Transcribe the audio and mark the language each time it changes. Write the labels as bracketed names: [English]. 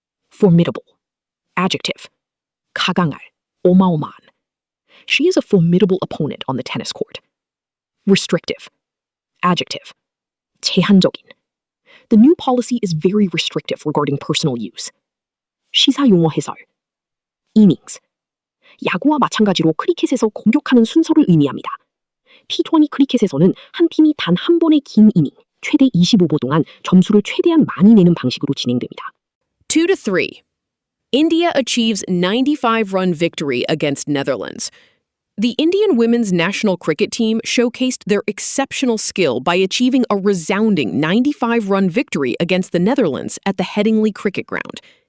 [English] Formidable. Adjective. [Korean] 강할, 어마어마한. [English] She is a formidable opponent on the tennis court. Restrictive. Adjective. [Korean] 제한적인. [English] The new policy is very restrictive regarding personal use. [Korean] 시사 용어 해설. Innings. 야구와 마찬가지로 크리켓에서 공격하는 순서를 의미합니다. T20 크리켓에서는 한 팀이 단 한 번의 긴 이닝, 최대 25보 동안 점수를 최대한 많이 내는 방식으로 진행됩니다. 2-3. [English] India achieves 95-run victory against Netherlands. The Indian women's national cricket team showcased their exceptional skill by achieving a resounding 95-run victory against the Netherlands at the Headingley Cricket Ground.